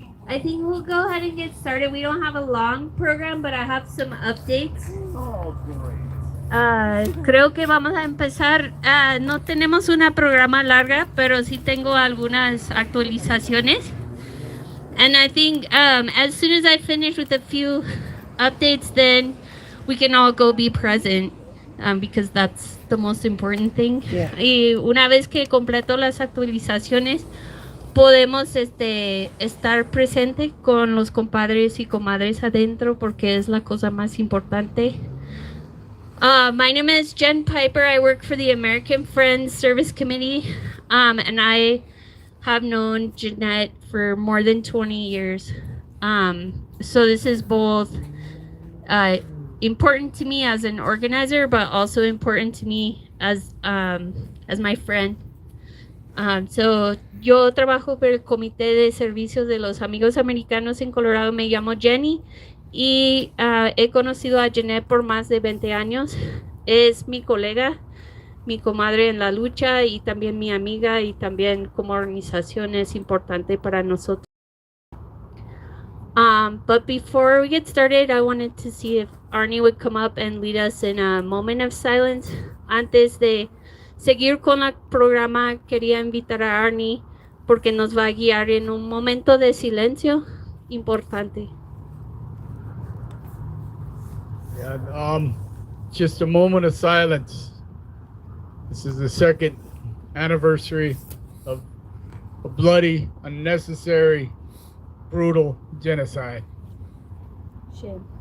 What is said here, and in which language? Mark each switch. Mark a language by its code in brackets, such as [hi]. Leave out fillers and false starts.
[en] I think we'll go ahead and get started. We don't have a long program, but I have some updates. Oh, great. [es] Creo que vamos a empezar. No tenemos una programa larga, pero sí tengo algunas actualizaciones. [en] And I think as soon as I finish with a few updates, then we can all go be present because that's the most important thing. Yeah. [es] Y una vez que completo las actualizaciones, podemos estar presente con los compadres y comadres adentro porque es la cosa más importante. [en] My name is Jen Piper. I work for the American Friends Service Committee, and I have known Jeanette for more than 20 years. So this is both important to me as an organizer, but also important to me as my friend. [es] So yo trabajo por el Comité de Servicios de los Amigos Americanos en Colorado. Me llamo Jenny y he conocido a Jeanette por más de 20 años. Es mi colega, mi comadre en la lucha y también mi amiga, y también como organización es importante para nosotros. [en] But before we get started, I wanted to see if Arnie would come up and lead us in a moment of silence. [es] Antes de seguir con el programa, quería invitar a Arnie porque nos va a guiar en un momento de silencio importante. [en] Yeah, just a moment of silence. This is the second anniversary of a bloody, unnecessary, brutal genocide. Shit.